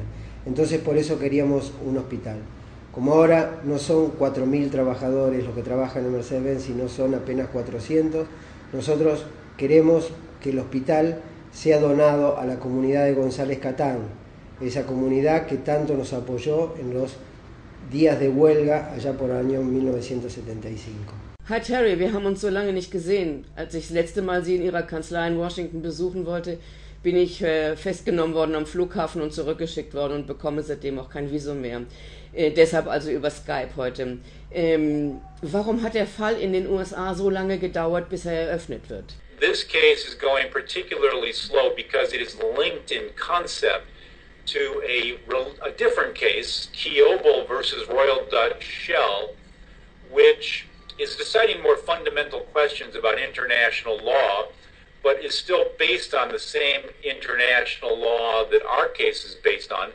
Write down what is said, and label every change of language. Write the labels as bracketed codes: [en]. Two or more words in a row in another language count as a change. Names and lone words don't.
[es] Entonces por eso queríamos un hospital. Como ahora no son 4.000 trabajadores los que trabajan en Mercedes-Benz, sino son apenas 400, nosotros queremos que el hospital sea donado a la comunidad de González Catán, esa comunidad que tanto nos apoyó en los días de huelga allá por el año 1975. [de] Hi Terry, wir haben uns so lange nicht gesehen. Als ich das letzte Mal Sie in Ihrer Kanzlei in Washington besuchen wollte, bin ich festgenommen worden am Flughafen und zurückgeschickt worden und bekomme seitdem auch kein Visum mehr. Deshalb also über Skype heute. Warum hat der Fall in den USA so lange gedauert, bis er eröffnet wird? [en] This case is going particularly slow because it is linked in concept to a different case, Kiobel versus Royal Dutch Shell, which is deciding more fundamental questions about international law, but is still based on the same international law that our case is based on.